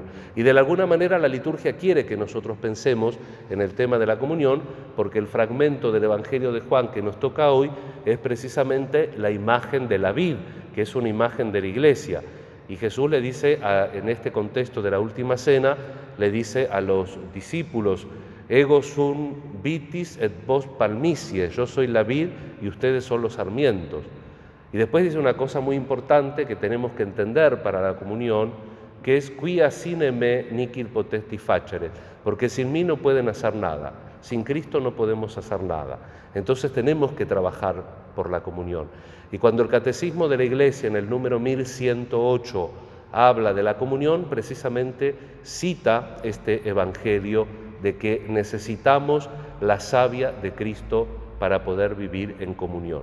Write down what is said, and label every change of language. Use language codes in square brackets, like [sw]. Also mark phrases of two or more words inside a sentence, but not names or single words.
[es] Y de alguna manera la liturgia quiere que nosotros pensemos en el tema de la comunión, porque el fragmento del Evangelio de Juan que nos toca hoy es precisamente la imagen de la vid, que es una imagen de la Iglesia. Y Jesús le dice, en este contexto de la última cena, le dice a los discípulos: [la] Ego sum vitis et vos palmicie, [es] yo soy la vid y ustedes son los sarmientos. Y después dice una cosa muy importante que tenemos que entender para la comunión, que es [la] quia sine me nihil potesti facere, [es] porque sin mí no pueden hacer nada, sin Cristo no podemos hacer nada. Entonces tenemos que trabajar por la comunión. Y cuando el Catecismo de la Iglesia, en el número 1108, habla de la comunión, precisamente cita este Evangelio de que necesitamos la savia de Cristo para poder vivir en comunión.